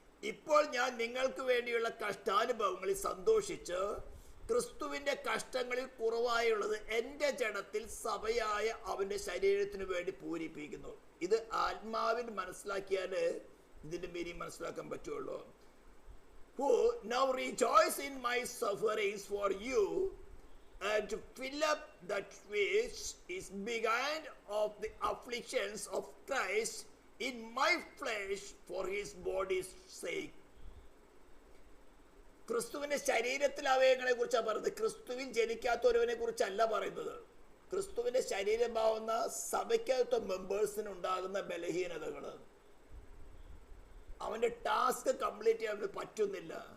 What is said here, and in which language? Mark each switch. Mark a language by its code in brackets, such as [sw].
[ml] ഇപ്പോൾ ഞാൻ നിങ്ങൾക്ക് വേണ്ടിയുള്ള കഷ്ടാനുഭവങ്ങളിൽ സന്തോഷിച്ച് ക്രിസ്തുവിന്റെ കഷ്ടങ്ങളിൽ കുറവായുള്ളത് എൻ്റെ ജഡത്തിൽ സഭയായ അവന്റെ ശരീരത്തിന് വേണ്ടി പൂരിപ്പിക്കുന്നു. ഇത് ആത്മാവിൽ മനസ്സിലാക്കിയാൽ ഇതിന്റെ മീനിങ് മനസ്സിലാക്കാൻ പറ്റുള്ളൂ. [en] Who now rejoice in my sufferings for you and to fill up that which is begun of the afflictions of Christ in my flesh for his body's sake. [ml] ക്രിസ്തുവിന്റെ ശരീരത്തിലെ അവയവങ്ങളെ കുറിച്ചാണ് പറയുന്നത്. ക്രിസ്തുവിൽ ജനിക്കാത്ത ഒരുവനെ കുറിച്ചല്ല പറയുന്നത്. ക്രിസ്തുവിന്റെ ശരീരമാവുന്ന സഭയ്ക്കകത്ത മെമ്പേഴ്സിന് ഉണ്ടാകുന്ന ബലഹീനതകൾ, അവന്റെ ടാസ്ക് കംപ്ലീറ്റ് ചെയ്യാൻ പറ്റുന്നില്ല.